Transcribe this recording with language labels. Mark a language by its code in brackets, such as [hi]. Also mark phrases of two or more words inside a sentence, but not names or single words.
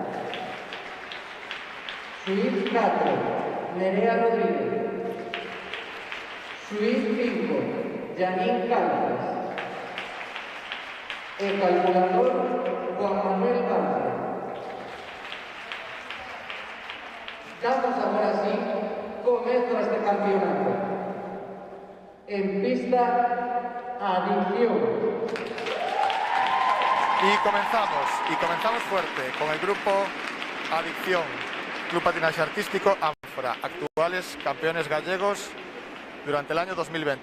[gl] Xuíz 4, Nerea Rodríguez. Xuíz 5, Janine Caldas. E calculador Juan Manuel Caldas. Damos agora sí comezo a este campeonato. En pista, Adicción. [es] Y comenzamos fuerte con el grupo Adicción, Club Patinaje Artístico Ánfora, actuales campeones gallegos durante el año 2020.